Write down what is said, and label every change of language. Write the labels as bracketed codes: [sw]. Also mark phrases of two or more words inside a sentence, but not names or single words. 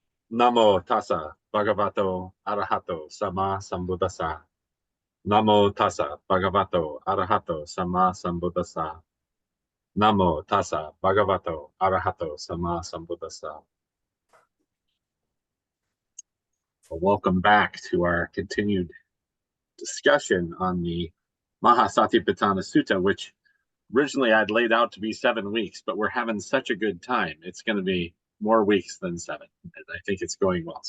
[pi] Namo tassa bhagavato arahato sama sambuddhassa. Namo tassa bhagavato arahato sama sambuddhassa. Namo tassa bhagavato arahato sama sambuddhassa. [en] Well, welcome back to our continued discussion on the Maha-Satipatthana Sutta, which originally I'd laid out to be 7 weeks, but we're having such a good time. It's going to be more weeks than 7, and I think it's going well.